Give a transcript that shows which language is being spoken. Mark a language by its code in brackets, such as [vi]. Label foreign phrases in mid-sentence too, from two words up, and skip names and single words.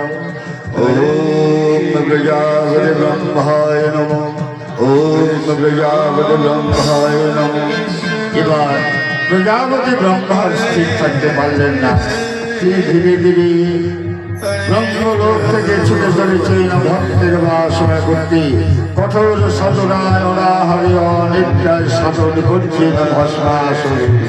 [sa] ओम प्रजापति ब्रह्माय नमः। ओम प्रजापति ब्रह्माय नमः। [bn] এবার প্রজাপতি ব্রহ্মা স্থির থাকতে পারলেন না। ধীরে ধীরে ব্রহ্মলোক থেকে ছুটে চলেছেন ভক্তের বাসনা করতে। কঠোর সাধনায় অনাহারে অনিদ্রায় সাধন করছেন ভস্মাসুরে।